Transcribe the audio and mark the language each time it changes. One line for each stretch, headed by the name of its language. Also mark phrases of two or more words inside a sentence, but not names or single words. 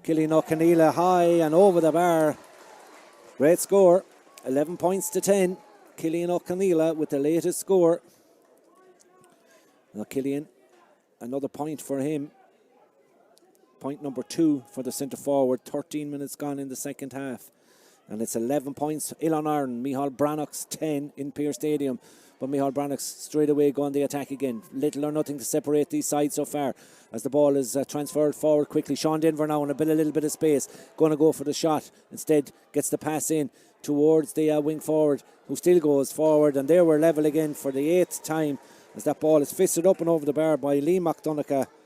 English: Cillian O'Conneilla high and over the bar. Great score, 11 points to 10. Cillian O'Conneilla with the latest score. Now Cillian, another point for him. Point number 2 for the centre forward. 13 minutes gone in the second half. And it's 11 points. Ilan Aaron, Micheál Brannach's 10 in Pearse Stadium. But Micheál Brannach's straight away going the attack again. Little or nothing to separate these sides so far, as the ball is transferred forward quickly. Sean Denver now in a little bit of space, going to go for the shot. Instead gets the pass in towards the wing forward, who still goes forward. And there we're level again for the 8th time, as that ball is fisted up and over the bar by Liam McDonagh.